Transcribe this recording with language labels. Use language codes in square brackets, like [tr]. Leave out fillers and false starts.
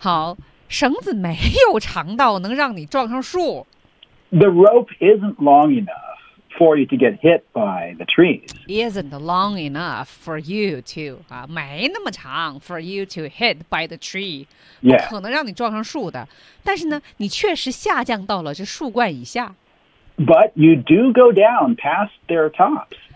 [zh] 好，绳子没有长到能让你撞上树。 [en] The rope isn't long enough for you to get hit by the trees. Isn't long enough for you to [zh] 啊，没那么长 [en] for you to hit by the tree. Yeah. [zh] 不可能让你撞上树的，但是呢，你确实下降到了这树冠以下。 [en] But you do go down past their tops.